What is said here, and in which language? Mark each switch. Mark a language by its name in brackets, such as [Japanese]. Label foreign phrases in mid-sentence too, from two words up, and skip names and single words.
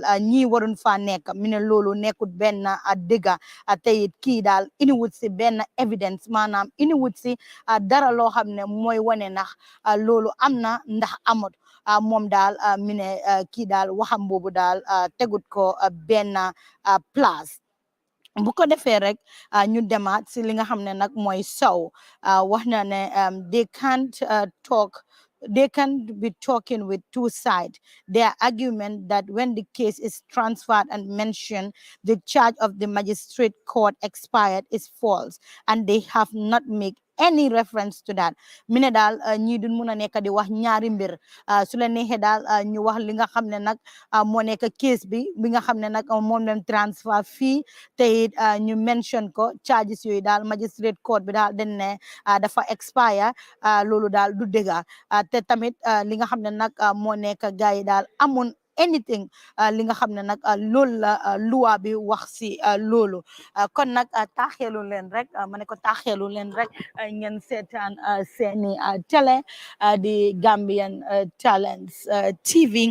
[Wolof] ñii waruñ faa nekk mi ne loolu nekkut benn dëgga te it kii daal iniwut si benn evidence maanaam iniwut si dara loo xam ne mooy wane ndax loolu am na ndax amut moom daal mi ne kii daal waxam boobu daal tegut ko benn place bu ko defee rek ñu demaat si li nga xam ne nag mooy Sow wax na ne [English] they can't be talking with two sides. Their argument that when the case is transferred and mentioned, the charge of the magistrate court expired is false, and they have not made any reference to that. [Wolof] Mi ne daal ñii duñ mun a nekk di wax ñaari mbir su la neexee daal ñu wax li nga xam ne nag moo nekk case bi nga xam ne nag moom lañ transfer fii te it ñu mention ko charges yooyu daal [English] magistrate court [Wolof] bi daal dañ ne dafa expire loolu daal du dëgga te tamit li nga xam ne nag moo nekk gars yi daal amun anything li nga xam ne nag loolu la loi bi wax si loolu kon nag taaxeelu leen rek ma ne ko taaxeelu leen rek ngeen seetaan seeni télé di Gambian Talents TV